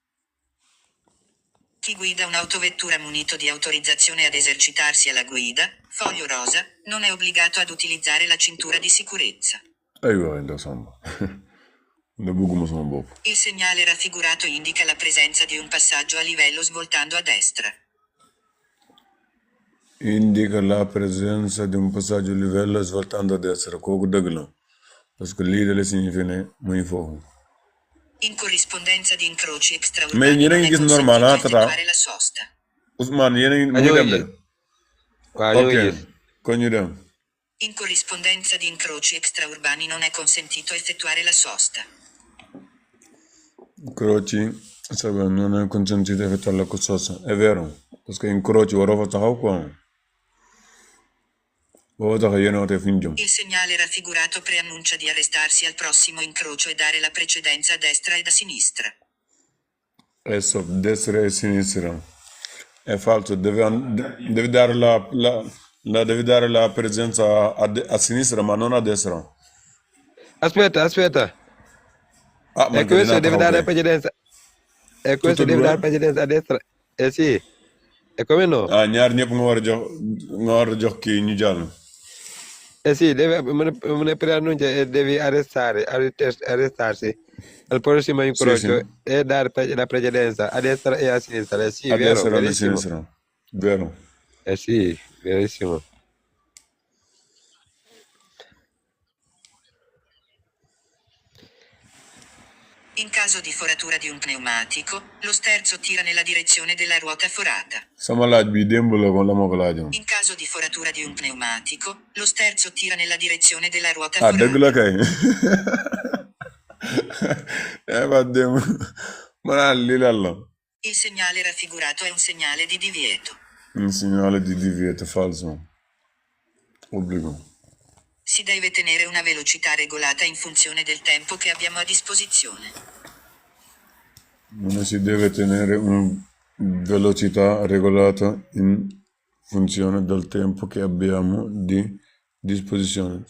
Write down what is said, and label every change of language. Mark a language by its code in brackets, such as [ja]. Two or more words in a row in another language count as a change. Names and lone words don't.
[it] Chi guida un'autovettura munito di autorizzazione ad esercitarsi alla guida, foglio rosa, non è obbligato ad utilizzare la cintura di sicurezza. Il segnale raffigurato indica la presenza di un passaggio a livello svoltando a destra. Indica la presenza di un passaggio a livello svoltando a destra. [wo] Kooku dëgg la [fr] parce que [wo] lii dala signifié ne muy foofu. [it] In corrispondenza di incroci [fr] mais [it] extraurbani [wo] yéen a ngi gis normal ah Tata [it] la sosta. [wo] Ousmane yéen a ngi mu dem de. waaw ok kon ñu dem. [it] In corrispondenza di incroci extraurbani non è consentito effettuare la sosta. Incroci, non è consentito effettuare la sosta. È vero, perché incroci ora fa taxaw quoi. Il segnale raffigurato preannuncia di arrestarsi al prossimo incrocio e dare la precedenza a destra ed a sinistra. Adesso, destra e sinistra. È falso, deve dare devi dare la presenza a sinistra ma non a destra. Aspetta. Ah, ma E questo deve dare la precedenza. E questo deve dare la precedenza a destra. Sì. E come no? [wo] Ah, ñaar ñëpp nga war a jox kii ñu jàll. [it] Sì, me preannuncia e devi arrestarsi al prossimo incrocio Sì. e dare la precedenza a destra e a sinistra. Sì, A vero, destra e a verissimo. sinistra. Vero. Sì, verissimo. In caso di foratura di un pneumatico, lo sterzo tira nella direzione della ruota forata. [wo] Sama laaj bi démb la ko la ma ko laajoon. [it] In caso di foratura di un pneumatico, lo sterzo tira nella direzione della ruota Ah, forata. [wo] dëgg la kay. Ba démb ma naan lii lan la. [it] Il segnale raffigurato è un segnale di divieto. Un segnale di divieto falso. Obbligo. Si deve tenere una velocità regolata in funzione del tempo che abbiamo a disposizione. Non si deve tenere una velocità regolata in funzione del tempo che abbiamo di disposizione.